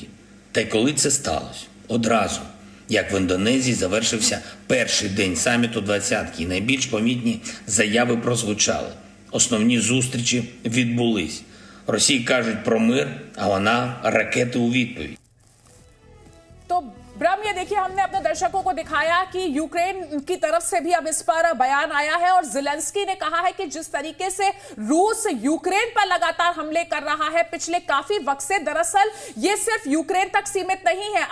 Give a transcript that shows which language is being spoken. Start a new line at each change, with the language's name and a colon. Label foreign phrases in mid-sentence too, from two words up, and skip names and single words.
Ukrainian: Та й коли це сталося? Одразу, як в Індонезії завершився перший день саміту «двадцятки», і найбільш помітні заяви прозвучали. Основні зустрічі відбулись. Росії кажуть про мир, а вона ракети у відповідь.
Hindi: तो ब्रह्म, ये देखिए हमने अपने दर्शकों को दिखाया कि यूक्रेन की तरफ से भी अब इस पर बयान आया है और ज़ेलेंस्की ने कहा है कि जिस तरीके से रूस यूक्रेन पर लगातार हमले कर रहा है पिछले काफी वक्त से, दरअसल ये सिर्फ यूक्रेन तक सीमित नहीं है।